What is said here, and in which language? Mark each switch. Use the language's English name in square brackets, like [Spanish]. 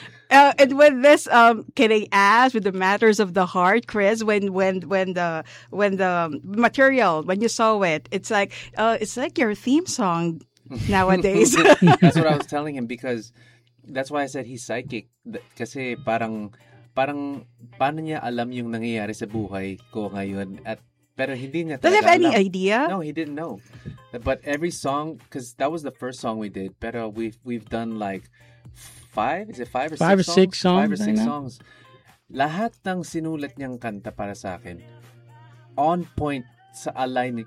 [English] And with this, can I ask, with the matters of the heart, Chris, when the material, when you saw it, it's like your theme song nowadays. That's what I was telling him, because that's why I said he's psychic. [Filipino] Kasi parang paano niya alam yung nangyayari sa buhay ko ngayon. Pero hindi niya talaga. [English] Does he have any idea? No, he didn't know. But every song, because that was the first song we did, [Filipino] pero [English] we've done like... Five or six songs. [Filipino] Lahat ng sinulat niyang kanta para sa akin, [English] on point [Filipino] sa aligning.